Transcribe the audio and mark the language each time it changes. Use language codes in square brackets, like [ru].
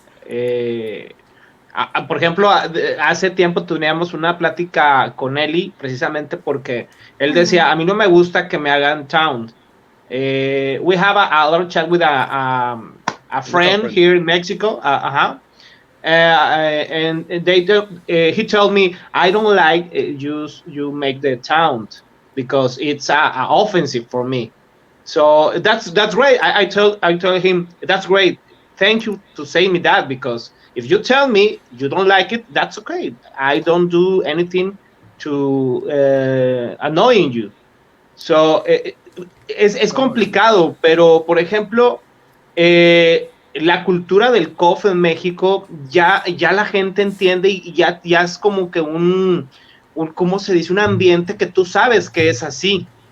[es] Eh, por ejemplo, hace tiempo teníamos una plática con Eli, precisamente porque él decía, a mí no me gusta que me hagan taunt. [en] We have a lot of chat with a Mutual friend friend. here in Mexico. And he told me, I don't like you make the taunt because it's offensive for me. So that's great. I told him, that's great. Thank you to say me that, because if you tell me you don't like it, that's okay. I don't do anything to annoying you. [es] So es complicado, pero por ejemplo, la cultura del KOF en México, ya la gente entiende y ya es como que ¿cómo se dice? Un ambiente que tú sabes que es así.